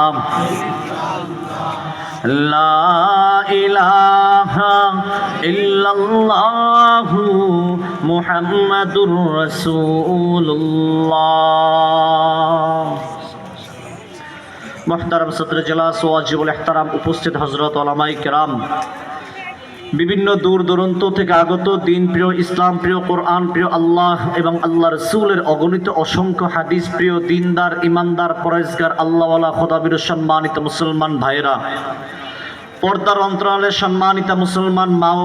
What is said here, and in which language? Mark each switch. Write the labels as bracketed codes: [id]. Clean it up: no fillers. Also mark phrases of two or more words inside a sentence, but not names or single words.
[ar] لا الہ الا اللہ محمد رسول اللہ۔ [ur] محترم صدر جلاس واجب الاحترام [bn] উপস্থিত হযরত উলামায়ে কেরাম, বিভিন্ন দূর দূরান্ত থেকে আগত দিন প্রিয়, ইসলাম প্রিয়, কোরআন প্রিয়, আল্লাহ এবং আল্লাহ রসুলের অগণিত অসংখ্য হাদিস প্রিয়, দিনদার, ইমানদার, পরেজগার, আল্লাহওয়ালা, খোদাবীর সম্মানিত মুসলমান ভাইরা, পর্দার অন্তরালে সম্মানিত মুসলমান মা ও